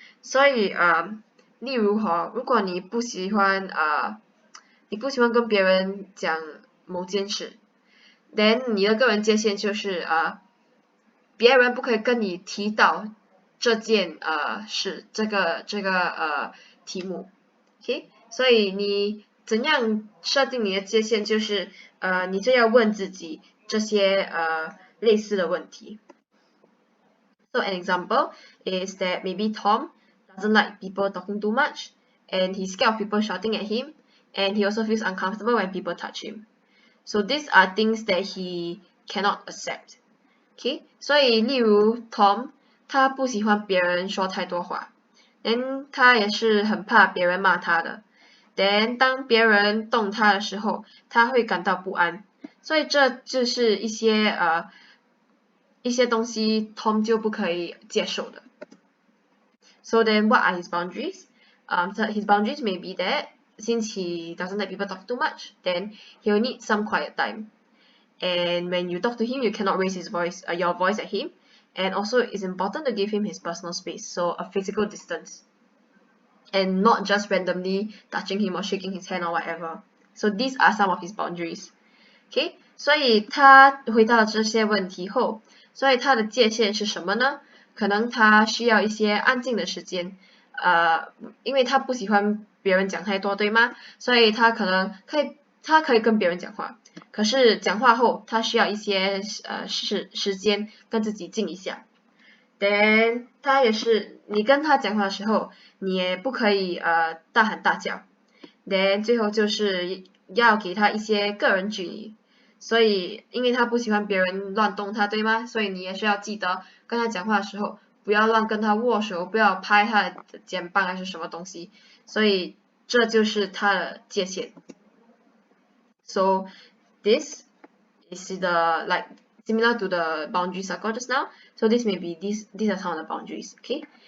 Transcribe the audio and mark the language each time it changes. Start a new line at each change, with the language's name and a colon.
Chinese: 所以例如如果你不喜欢跟别人讲某件事 ，then 你的个人界限就是别人不可以跟你提到这件事，这个题目。 OK， 所以你怎样设定你的界限，就是你就要问自己这些类似的问题。
English: So an example is that maybe Tom doesn't like people talking too much, and he's scared of people shouting at him, and he also feels uncomfortable when people touch him. So these are things that he cannot accept. OK，
Chinese: 所以例如
English: Tom
Chinese: 他不喜欢别人说太多话。then 他也是很怕别人骂他的。 then 当别人动他的时候，他会感到不安。所以这就是一些东西 Tom 就不可以接受的。
English: So then what are his boundaries? So his boundaries may be that since he doesn't let people talk too much, then he'll need some quiet time. And when you talk to him, you cannot raise your voice at him. And also, it's important to give him his personal space, so a physical distance, and not just randomly touching him or shaking his hand or whatever. So these are some of his boundaries.
Chinese: OK， 所以他回答了这些问题后，所以他的界限是什么呢？可能他需要一些安静的时间，因为他不喜欢别人讲太多，对吗？所以他可以跟别人讲话，可是讲话后他需要一些时间跟自己静一下。 then 他也是你跟他讲话的时候，你也不可以大喊大叫。 then 最后就是要给他一些个人距离，所以因为他不喜欢别人乱动他，对吗？所以你也是要记得跟他讲话的时候，不要乱跟他握手，不要拍他的肩膀还是什么东西。所以这就是他的界限。
English: So this is the similar to the boundary circle just now. So this may be these are some of the boundaries, okay?